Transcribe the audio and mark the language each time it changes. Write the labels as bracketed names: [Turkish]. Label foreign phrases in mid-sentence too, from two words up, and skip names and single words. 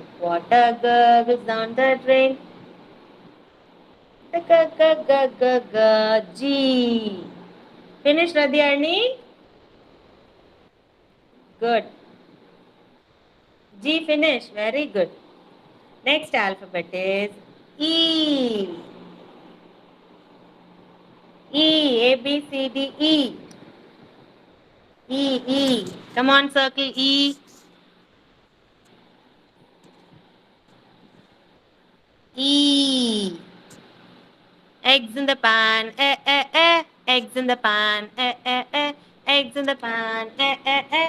[English] Water gurgles down the drain. G, G, G, G, G. Finish, Radhyani? Good. G finish. Very good. Next alphabet is E. E. A, B, C, D, E. E, E. Come on, circle E. E. Eggs in the pan. Eh, eh, eh. Eggs in the pan. Eh, eh, eh. Eggs in the pan. Eh, eh, eh.